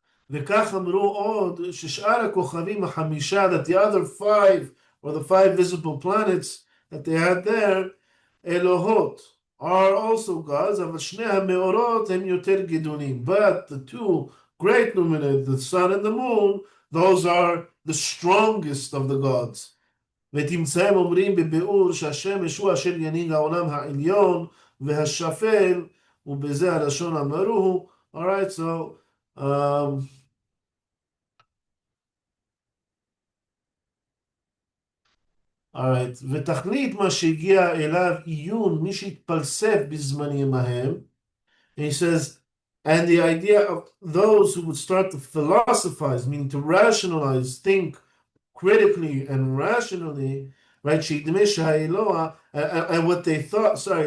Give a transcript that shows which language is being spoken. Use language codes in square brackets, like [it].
[he] וכך אמרו עוד ששאר הכוכבים החמישה, that the other five, or the five visible planets that they had there, אלוהות, are also gods, אבל שני המאורות הם יותר גדולים. [en] But the two great luminaries, the sun and the moon, those are the strongest of the gods. [he] ותמצאם אומרים בביאור שהשמש הוא אשר ינהיג העולם העליון והשפל, ובזה הלשון אמרוהו. [en] All right, so all right, ותכלית מה שהגיע אליו עיון מי שהתפלסף בזמנים ההם, and he says, and the idea of those who would start to philosophize, meaning to rationalize, think critically and rationally, right, שידמה שהאלוה, and what they thought,